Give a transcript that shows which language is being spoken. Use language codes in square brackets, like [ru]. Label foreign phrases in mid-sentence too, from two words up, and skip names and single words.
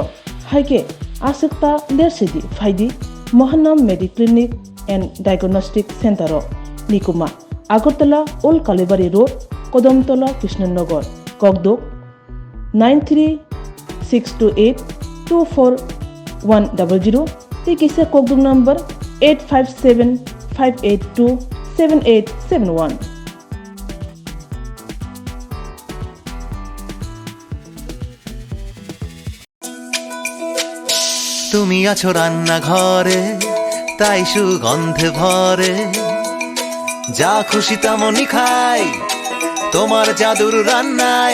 [trp] Haike asekta lersidi faidi Mohanam Mediclinic and Diagnostic Center Nikuma Agartala Old Kalibari Road, Kodomtola, Krishnanagar, Kogdok 93-628-24100. Tikise Kogdok number 857-582-7871. [bn] তুমি আছো রান্নাঘরে, তাই সুগন্ধে ভরে, যা খুশি তেমনই খাই তোমার জাদুর রান্নায়।